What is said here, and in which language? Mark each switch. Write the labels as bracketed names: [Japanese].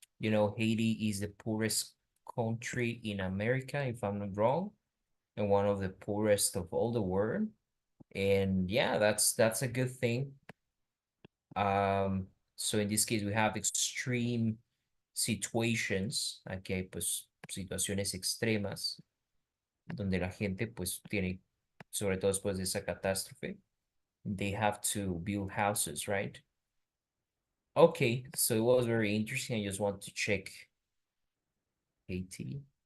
[English] You know, Haiti is the poorest country in America, if I'm not wrong, and one of the poorest of all the world. And yeah, that's a good thing. So in this case, we have extreme situations. [Spanish] Aquí hay pues situaciones extremas donde la gente pues tiene, sobre todo después de esa catástrofe, [English] they have to build houses, right? Okay, so it was very interesting. I just want to check Haiti.